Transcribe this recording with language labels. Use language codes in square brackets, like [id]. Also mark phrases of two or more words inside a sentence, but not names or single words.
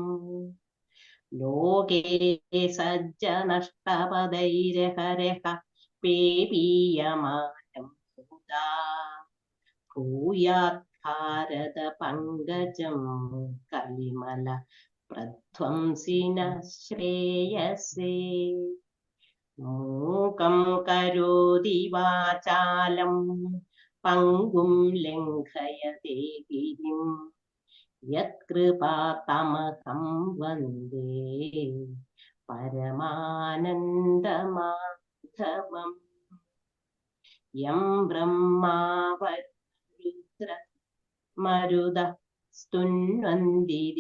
[sa] ലോകേ സജ്ജനഷ്ടപദൈരഹരഃ പേപീയമാനം മുദാ ഭൂയാത് ഭാരത പങ്കജം കലിമല प्रध्वंसि न श्रेयसे मूकं करोति वाचालं पङ्गुं लङ्घयते गिरिं यत्कृपातमहं वन्दे परमानन्दमाधवम् यं ब्रह्मा वरुद्र मरुदः स्तुन्वन्ति